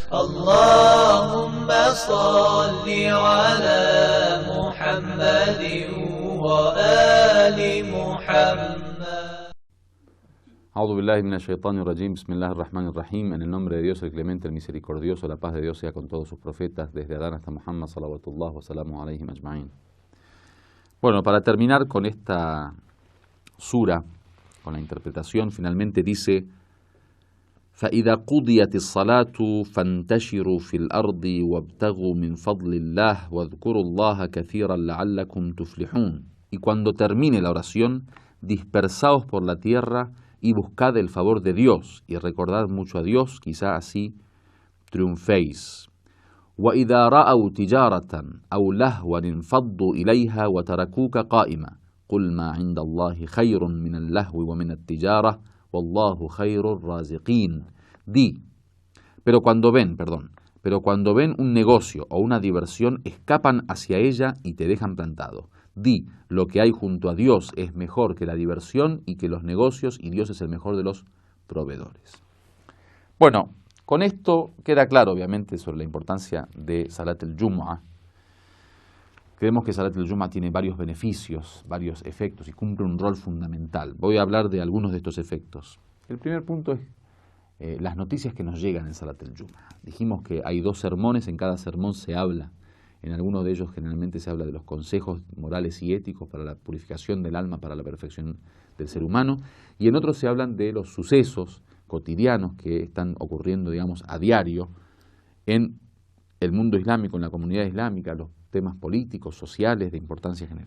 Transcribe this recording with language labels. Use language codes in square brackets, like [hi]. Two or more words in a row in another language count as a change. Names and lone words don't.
[ar] اللهم صل على محمد وآل محمد. أعوذ بالله من الشيطان الرجيم. بسم الله الرحمن الرحيم. [es] En el nombre de Dios, el clemente, el misericordioso, la paz de Dios sea con todos sus profetas, desde Adán hasta Muhammad, [ar] صلوات الله وسلامه عليهم أجمعين. [es] Bueno, para terminar con esta sura, con la interpretación, finalmente dice: [ar] فَإِذَا قُضِيَتِ الصَّلَاةُ فَانْتَشِرُوا فِي الْأَرْضِ وَابْتَغُوا مِنْ فَضْلِ اللَّهِ وَاذْكُرُوا اللَّهَ كَثِيرًا لَعَلَّكُمْ تُفْلِحُونَ. [es] Y cuando termine la oración, dispersaos por la tierra y buscad el favor de Dios, y recordad mucho a Dios, quizá así triunféis. [ar] وَإِذَا رَأَوْا تِجَارَةً أَوْ لَهْوًا انفضوا إِلَيْهَا وَتَرَكُوكَ قَائِمًا قُلْ مَا عِنْدَ اللَّهِ خَيْرٌ مِنَ اللَّهْوِ وَمِنَ التِّجَارَةِ وَاللَّهُ خَيْرُ الرَّازِقِينَ. [es] Pero cuando ven un negocio o una diversión, escapan hacia ella y te dejan plantado. Di, lo que hay junto a Dios es mejor que la diversión y que los negocios, y Dios es el mejor de los proveedores. Bueno, con esto queda claro, obviamente, sobre la importancia de Salat al-Jum'ah. Creemos que Salat al-Jum'ah tiene varios beneficios, varios efectos y cumple un rol fundamental. Voy a hablar de algunos de estos efectos. El primer punto es las noticias que nos llegan en Salat al-Jum'ah. Dijimos que hay 2 sermones, en cada sermón se habla. En algunos de ellos generalmente se habla de los consejos morales y éticos para la purificación del alma, para la perfección del ser humano, y en otros se hablan de los sucesos cotidianos que están ocurriendo, digamos, a diario en el mundo islámico, en la comunidad islámica, los temas políticos, sociales, de importancia general.